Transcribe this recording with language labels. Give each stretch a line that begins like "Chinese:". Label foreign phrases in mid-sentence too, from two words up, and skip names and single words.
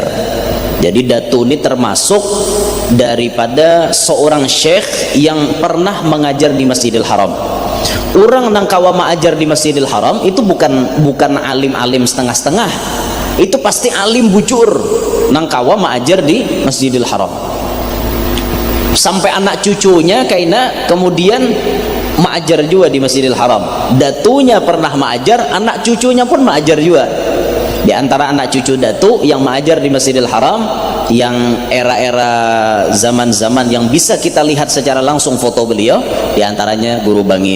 Indonesian: Jadi Datuk ini termasuk daripada seorang syekh yang pernah mengajar di Masjidil Haram.
Banjar: Orang nang kawa mengajar di Masjidil Haram itu bukan alim-alim setengah-setengah. Itu pasti alim bujur nang kawa mengajar di Masjidil Haram. Sampai anak cucunya kaina kemudian mengajar juga di Masjidil Haram.
Indonesian: Datunya pernah mengajar, anak cucunya pun mengajar juga. Di antara anak cucu Datu yang mengajar di Masjidil Haram, yang era-era zaman-zaman yang bisa kita lihat secara langsung foto beliau, di antaranya Guru Bangil.